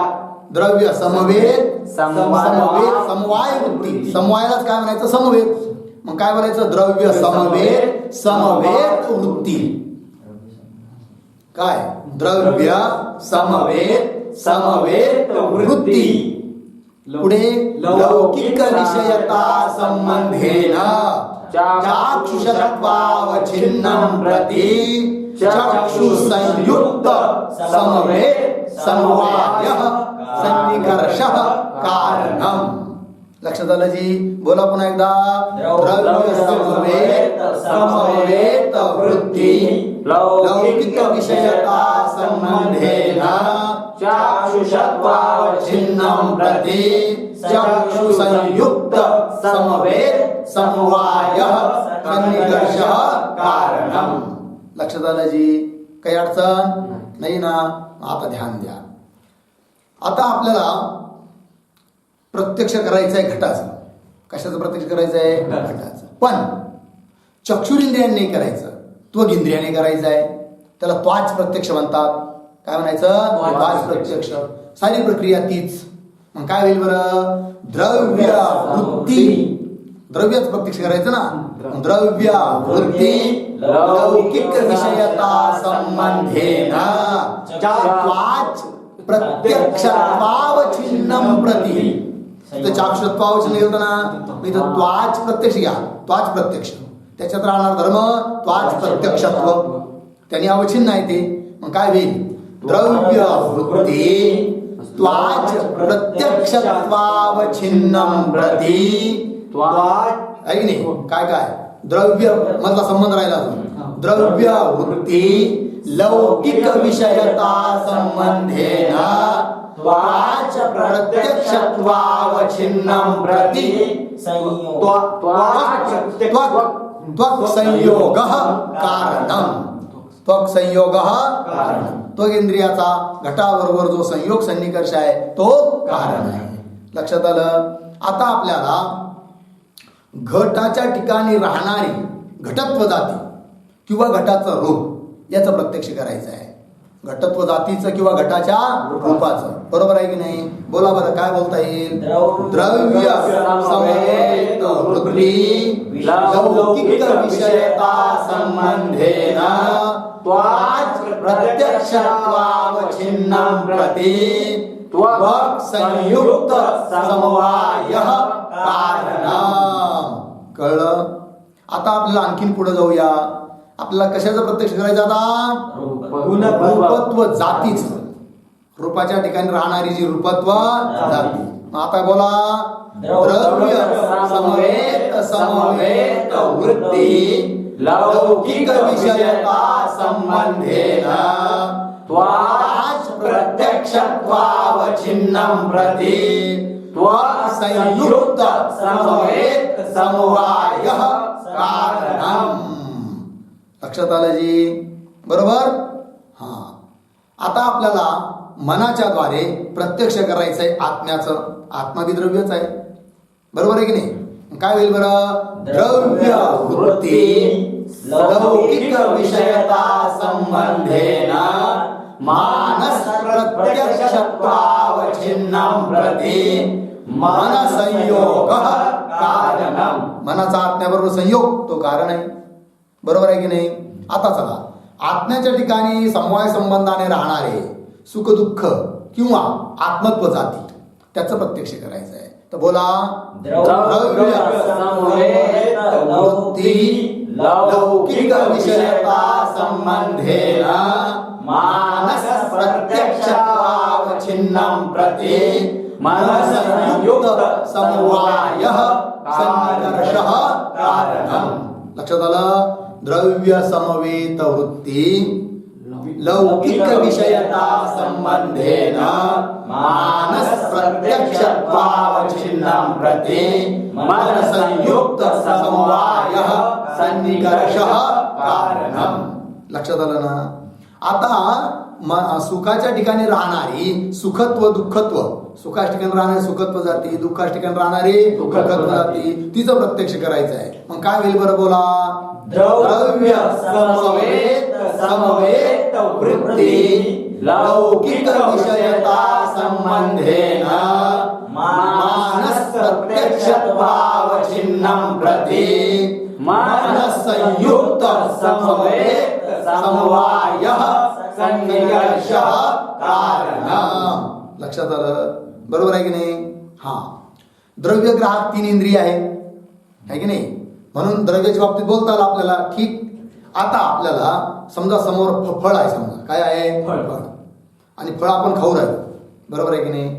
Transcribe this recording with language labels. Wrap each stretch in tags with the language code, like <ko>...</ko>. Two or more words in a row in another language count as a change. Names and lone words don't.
<sa>द्रव्य समवेत समवाय वृत्ती.</sa> <mr>समवायालाच काय म्हणायचं? समवेत. मग काय बोलायचं?</mr> <sa>द्रव्य समवेत समवेत वृत्ती.</sa> <mr>काय?</mr> <sa>द्रव्य समवेत समवेत वृत्ती. पुढे लौकिक विषयता संबंधेन चाक्षुषत्वावच्छिन्नं प्रति चक्षु संयुक्त समवेत समवाय सन्निकर्ष कारणम.</sa> <mr>लक्षात आलं जी? बोला पुन्हा एकदा.</mr> <sa>द्रव्य समवेत समवेत वृत्ती लौकिक विषयता संबंधेन चाक्षुषत्वावच्छिन्नं प्रति चक्षु संयुक्त समवेत समवाय सन्निकर्ष कारणम.</sa> <mr>लक्षात आलं जी? काही अडचण नाही ना? आता ध्यान द्या. आता आपल्याला प्रत्यक्ष करायचं आहे घटाचं. कशाचं प्रत्यक्ष करायचं आहे? घटाचं. पण चक्षुरिंद्रियाने नाही करायचं, त्वगिंद्रियाने करायचं आहे. त्याला त्वाच प्रत्यक्ष म्हणतात. काय म्हणायचं? त्वाच प्रत्यक्ष. सारी प्रक्रिया तीच. मग काय होईल बरं?</mr> <sa>द्रव्य वृत्ती.</sa> <mr>द्रव्यच प्रत्यक्ष करायचं ना.</mr> <sa>द्रव्य वृत्ती लौकिक विषयता संबंधेन त्वाच प्रत्यक्षत्वावच्छिन्नं प्रति.</sa> <mr>इथं चाक्षुषत्वावच्छिन्न गेलं ना, इथं त्वाच प्रत्यक्ष घ्या. त्वाच प्रत्यक्ष. त्याच्यात राहणार धर्म त्वाच प्रत्यक्षत्व. त्यांनी अवच्छिन्न आहे ते. मग काय होईल?</mr> <sa>द्रव्य वृत्ती त्वाच प्रत्यक्षत्वावच्छिन्नं प्रति त्वाच.</sa> <mr>आहे की नाही? काय काय? द्रव्य मधला संबंध राहिला अजून.</mr> <sa>द्रव्य वृत्ती लौकिक विषयता संबंधेन त्वाच प्रत्यक्षत्वावच्छिन्नं प्रति त्वक् संयोगः कारणम. त्वक् संयोगः कारणम.</sa> <mr>त्वगिंद्रियाचा घटाबरोबर जो संयोग सन्निकर्ष आहे तो कारण आहे. लक्षात आलं? आता आपल्याला घटाच्या ठिकाणी राहणारी घटत्व जाती किंवा घटाचं रूप याचं प्रत्यक्ष करायचं आहे. घटत्व जातीचं किंवा घटाच्या रूपाचं. बरोबर आहे की नाही? बोला बरं, काय बोलता येईल?</mr> <sa>द्रव्य समवेत वृत्ती लौकिक विषयता संबंधेन त्वाच प्रत्यक्षत्वावच्छिन्नं प्रति त्वक् संयुक्त समवाय कारणम.</sa> <mr>कळलं? आता आपल्याला आणखीन पुढे जाऊया. आपल्याला कशाचं प्रत्यक्ष करायचं आता? रूपत्व जातीच. रूपाच्या ठिकाणी राहणारी जी रूपत्व जाती. आता बोला.</mr> <sa>द्रव्य समवेत समवेत वृत्ती लौकिक विषयता संबंधेन त्वाच प्रत्यक्षत्वावच्छिन्नं प्रति त्वक् संयुक्त समवेत समवाय कारणम.</sa> <mr>लक्षात आलं जी? बरोबर? हा. आता आपल्याला मनाच्या द्वारे प्रत्यक्ष करायचं आहे आत्म्याचं. आत्मा बी द्रव्यच आहे. बरोबर आहे की नाही? काय होईल बरं?</mr> <sa>द्रव्य वृत्ती लौकिक विषयता संबंधेन मानस प्रत्यक्षत्वावच्छिन्नं प्रति मन संयोग कारणम.</sa> <mr>मनाचा आत्म्याबरोबर संयोग तो कारण आहे. बरोबर आहे की नाही? आता चला, आत्म्याच्या ठिकाणी समवाय संबंधाने राहणारे सुख दुःख किंवा आत्मत्व जाती त्याचं प्रत्यक्ष करायचं आहे. तर बोला,</mr> <sa>द्रव्य समवेत वृत्ती लौकिक विषयता संबंधेन मानस प्रत्यक्षावच्छिन्नं प्रति मनसंयुक्त समवायः सन्निकर्षः कारणम्.</sa> <mr>लक्षात आलं?</mr> <sa>द्रव्य समवेत वृत्ती लौकिक विषयता संबंधेन मानस प्रत्यक्षत्वावच्छिन्नं प्रति मनसंयुक्त समवायः सन्निकर्षः कारणम्.</sa> <mr>लक्षात आलं ना? आता सुखाच्या ठिकाणी राहणारी सुखत्व दुःखत्व, सुखाच्या ठिकाणी राहणारी सुखत्व जाती, दुःखाच्या ठिकाणी राहणारी दुःखत्व जाती, तिचं प्रत्यक्ष करायचं आहे. मग काय होईल बरं बोला?</mr> <sa>द्रव्य समवेत वृत्ती लौकिक विषयता संबंधेन मानस प्रत्यक्षत्वावच्छिन्नं प्रति मनसंयुक्त समवेत समवायः सन्निकर्षः कारणम्.</sa> <mr>लक्षात आलं? बरोबर आहे की नाही? हा, द्रव्य ग्राहक 3 इंद्रिय आहे की नाही? म्हणून द्रव्याच्या बाबतीत बोलता आलं आपल्याला. ठीक. आता आपल्याला समजा समोर फळ आहे, समजा काय आहे? फळ. आणि फळ आपण खाऊ राहिलो. बरोबर आहे की नाही?</mr>